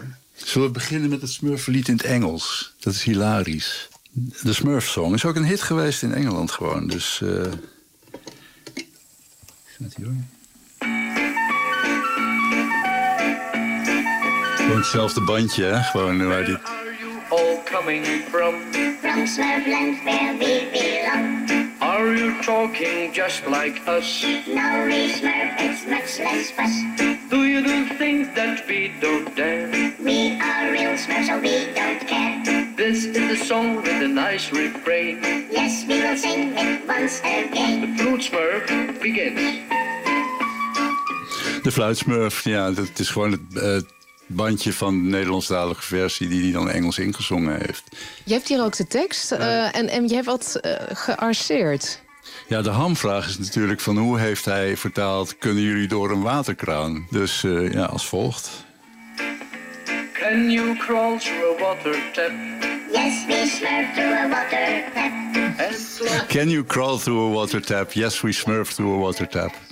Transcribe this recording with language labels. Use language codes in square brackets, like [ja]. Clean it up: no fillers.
[nl] Ja, zullen we beginnen met het smurfenlied in het Engels? Dat is hilarisch. De Smurf Song is ook een hit geweest in Engeland gewoon, dus... Gewoon hetzelfde bandje, hè? Gewoon waar die... [en] Where are you all coming from? From Smurfland, where we belong. Are you talking just like us? No, we Smurf, it's much less fuss. Do you do things that we don't dare? We are real Smurfs, so we don't care. This is a song with a nice refrain. Yes, we will sing it once again. The flute Smurf begins. [nl] De fluit Smurf, ja, dat is gewoon het bandje van de Nederlandstalige versie die hij dan Engels ingezongen heeft. Je hebt hier ook de tekst en je hebt wat gearseerd. Ja, de hamvraag is natuurlijk van hoe heeft hij vertaald... kunnen jullie door een waterkraan? Dus ja, als volgt. [en] Can you crawl through a water tap? Yes, we smurf through a water tap. Can you crawl through a water tap? Yes, we smurf through a water tap.